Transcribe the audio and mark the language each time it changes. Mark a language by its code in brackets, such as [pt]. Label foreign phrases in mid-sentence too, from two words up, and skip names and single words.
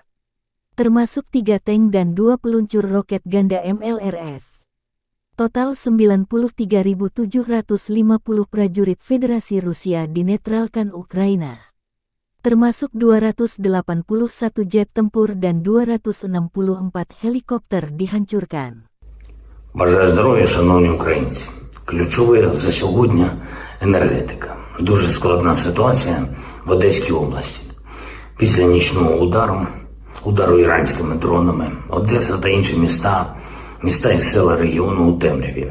[id] Termasuk 3 tank dan 2 peluncur roket ganda MLRS. Total 93.750 prajurit Federasi Rusia dinetralkan Ukraina. Termasuk 281 jet tempur dan 264 helikopter dihancurkan. [uk] Бажаю здоров'я, шановні українці. Ключове за сьогодні – енергетика. Дуже складна ситуація в Одеській області. Після нічного удару іранськими дронами, Одеса та інші міста і села регіону у темряві.